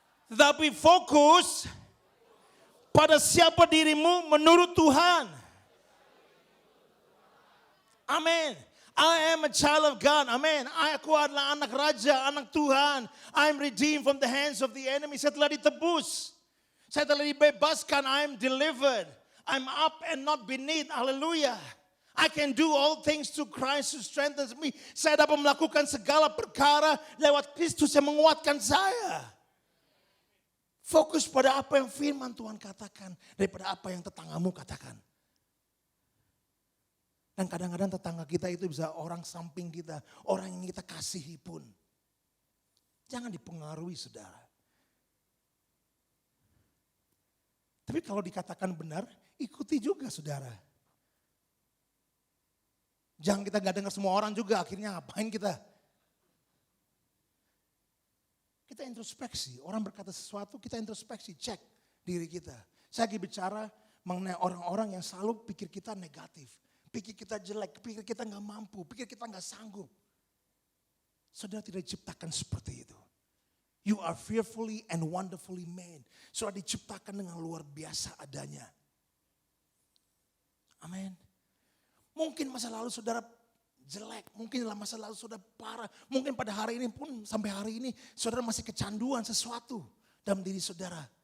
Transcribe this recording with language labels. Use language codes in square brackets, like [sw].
[id] Tetapi fokus pada siapa dirimu menurut Tuhan. [en] Amin. I am a child of God. Amen. [id] Aku adalah anak raja, anak Tuhan. [en] I'm redeemed from the hands of the enemy. [id] Saya telah ditebus. Saya telah dibebaskan. [en] I'm delivered. I'm up and not beneath. Hallelujah. I can do all things through Christ who strengthens me. [id] Saya dapat melakukan segala perkara lewat Kristus yang menguatkan saya. Fokus pada apa yang firman Tuhan katakan daripada apa yang tetanggamu katakan. Dan kadang-kadang tetangga kita itu bisa orang samping kita, orang yang kita kasihi pun. Jangan dipengaruhi saudara. Tapi kalau dikatakan benar, ikuti juga saudara. Jangan kita gak dengar semua orang juga, akhirnya ngapain kita? Kita introspeksi, orang berkata sesuatu, kita introspeksi, cek diri kita. Saya lagi bicara mengenai orang-orang yang selalu pikir kita negatif. Pikir kita jelek, pikir kita gak mampu, pikir kita gak sanggup. Saudara tidak diciptakan seperti itu. [en] You are fearfully and wonderfully made. [id] Saudara diciptakan dengan luar biasa adanya. Amin. Mungkin masa lalu saudara jelek, mungkin dalam masa lalu saudara parah. Mungkin pada hari ini pun sampai hari ini saudara masih kecanduan sesuatu dalam diri saudara.